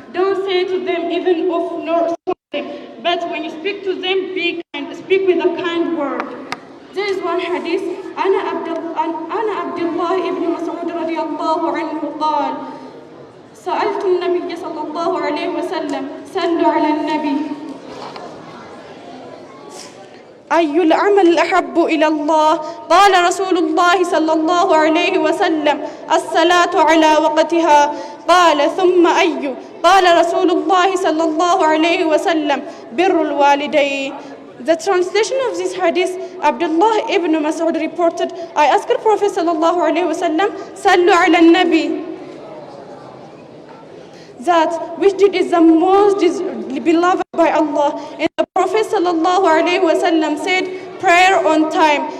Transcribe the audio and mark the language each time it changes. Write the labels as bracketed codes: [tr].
[en] Don't say to them even of no, but when you speak to them, be kind. Speak with a kind word. There is one hadith. [ar] أنا عبد الله ابن مسعود رضي الله عنه قال سألت النبي صلى الله عليه وسلم صلوا على النبي أي العمل أحب إلى الله؟ قال رسول الله صلى الله عليه وسلم الصلاة على وقتها. قال ثم أي؟ قال رسول الله صلى الله عليه وسلم بر الوالدين. [en] The translation of this hadith, Abdullah ibn Mas'ud reported, I asked Prophet sallallahu alaihi wasallam, [ar] Sallu ala nabi, [en] that which deed is the most beloved by Allah. And the Prophet sallallahu alaihi wasallam said, prayer on time.